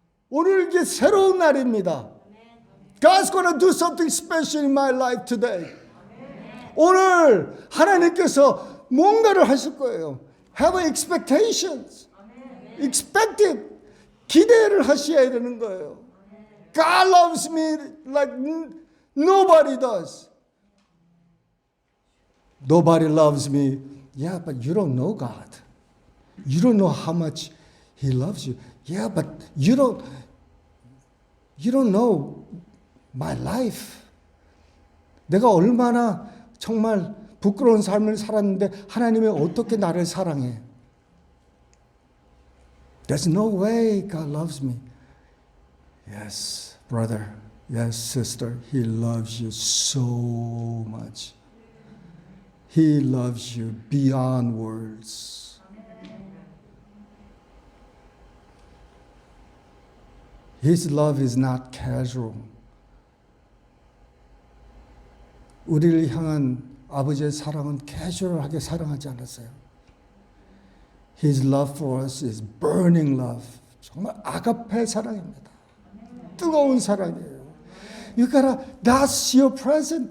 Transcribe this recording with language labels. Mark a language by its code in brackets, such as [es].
[ko] 오늘 이게 새로운 날입니다. [en] God's going to do something special in my life today. [ko] 오늘 하나님께서 뭔가를 하실 거예요. [en] Have expectations. Expect it. [ko] 기대를 하셔야 되는 거예요. [en] God loves me like nobody does. Nobody loves me. Yeah, but you don't know God. You don't know how much He loves you. Yeah, but you don't know my life. [ko] 내가 얼마나 정말 부끄러운 삶을 살았는데 하나님이 어떻게 나를 사랑해? [en] There's no way God loves me. Yes, brother. Yes, sister. He loves you so much. He loves you beyond words. His love is not casual. [ko] 우리를 향한 아버지의 사랑은 캐주얼하게 사랑하지 않았어요. [en] His love for us is burning love. [ko] 정말 아가페 사랑입니다. 뜨거운 사랑이에요. [en] You gotta, that's your present.